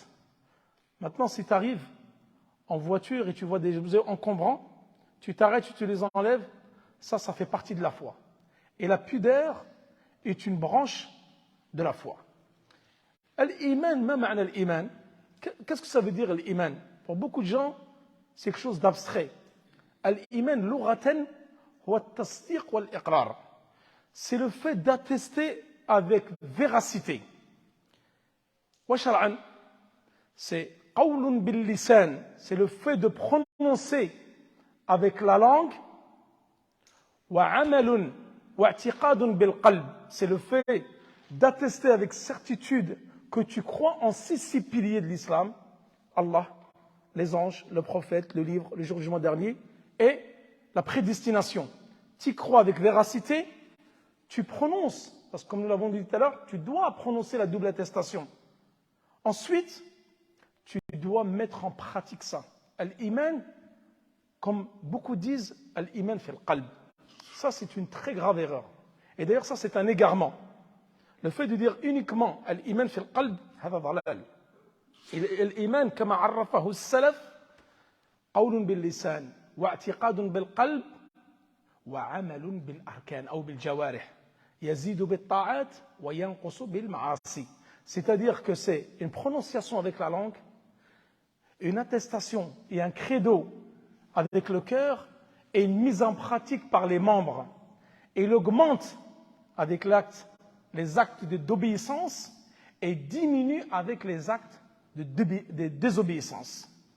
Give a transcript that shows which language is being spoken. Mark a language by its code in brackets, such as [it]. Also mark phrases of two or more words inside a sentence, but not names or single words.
[fr] Maintenant, si tu arrives en voiture et tu vois des objets encombrants, tu t'arrêtes, tu les enlèves, ça fait partie de la foi. Et la pudeur est une branche de la foi. [ar] الإيمان، ما معنى الإيمان? [fr] Qu'est-ce que ça veut dire l'iman? Pour beaucoup de gens, c'est quelque chose d'abstrait. [ar] الإيمان، لغة، هو التصديق والإقرار. [fr] C'est le fait d'attester avec véracité. [ar] وشرعا, c'est قول باللسان, [fr] c'est le fait de prononcer avec la langue. [ar] وعمل واعتقاد بالقلب, [fr] c'est le fait d'attester avec certitude que tu crois en 6 piliers de l'islam, Allah, les anges, le prophète, le livre, le jour du jugement dernier, et la prédestination. Tu crois avec véracité, tu prononces, parce que comme nous l'avons dit tout à l'heure, tu dois prononcer la double attestation. Ensuite, tu dois mettre en pratique ça. Al-Iman, comme beaucoup disent, [ar] الإيمان في القلب. [fr] Ça, c'est une très grave erreur. Et d'ailleurs, ça, c'est un égarement. Le fait de dire uniquement [ar] الإيمان في القلب, هذا ضلال. الإيمان كما عرفه السلف قول باللسان واعتقاد بالقلب وعمل بالأركان أو بالجوارح يزيد بالطاعات وينقص بالمعاصي. [fr] C'est-à-dire que c'est une prononciation avec la langue, une attestation et un credo avec le cœur et une mise en pratique par les membres. Et il augmente avec les actes d'obéissance et diminue avec les actes de désobéissance.